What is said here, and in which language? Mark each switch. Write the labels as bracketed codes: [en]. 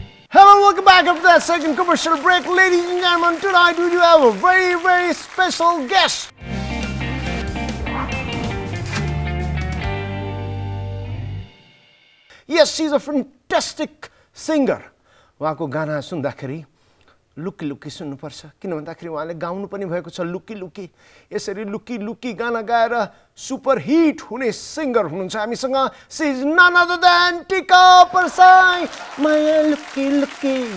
[en] Hello, welcome back after that second commercial break. Ladies and gentlemen, tonight we do have a very, very special guest. Yes, she's a fantastic singer. [ne] उहाँको गाना सुन्दाखेरि लुकी लुकी सुन्नुपर्छ, किन भन्दाखेरि उहाँले गाउनु पनि भएको छ लुकी लुकी। यसरी लुकी लुकी गाना गाएर सुपर हिट हुने सिंगर हुनुहुन्छ हामीसँग। [en] She is none other than Tika Parsai, माया लुकी लुकी।